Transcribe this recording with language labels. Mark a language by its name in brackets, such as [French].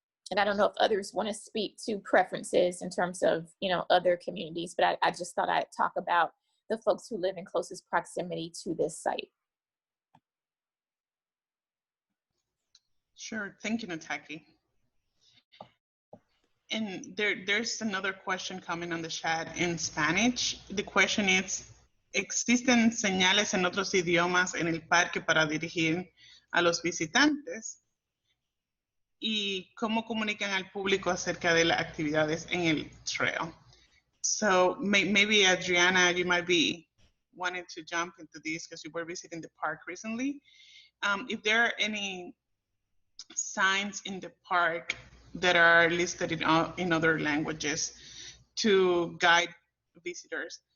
[English] And I don't know if others want to speak to preferences in terms of, other communities, but I just thought I'd talk about the folks who live in closest proximity to this site. Sure, thank you, Nataki. And there's another question coming on the chat in Spanish. The question is, [Spanish] ¿existen señales en otros idiomas en el parque para dirigir a los visitantes? ¿Y cómo comunican al público acerca de las actividades en el trail? [English] So maybe Adriana, you might be wanting to jump into this because you were visiting the park recently. If there are any signs in the park that are listed in other languages to guide visitors.